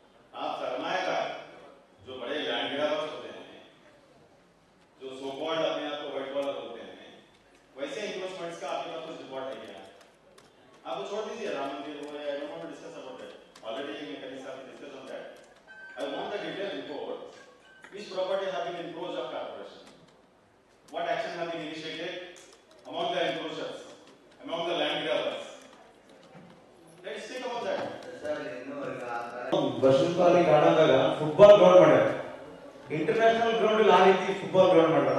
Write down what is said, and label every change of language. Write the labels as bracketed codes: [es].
[hi] आप सरमायाकार जो बड़े लैंड ग्रैबर्स होते हैं, जो सो कॉल्ड अपने आप को व्हाइट कॉलर होते हैं, वैसे इन्वेस्टमेंट्स का आपके पास कुछ रिपोर्ट है क्या? आप वो छोड़ दीजिए, राम मंदिर हो या [en] I don't want to discuss about that. Already mechanics have discuss on that. I want the detailed report. Which property have been encroached of corporation? What action have been initiated among the encroachers, among the land grabbers? Let's think about that. [kn] Sir ಇನ್ನೂವರೆಗೆ ಆ ಥರ ಬಸವನಪಾಲಿ ಗಾರ್ಡನ್ದಾಗ football ground ಮಾಡ್ಯಾರ. International ground ಇಲ್ಲಿ ಆ ರೀತಿ football ground ಮಾಡ್ಯಾರ.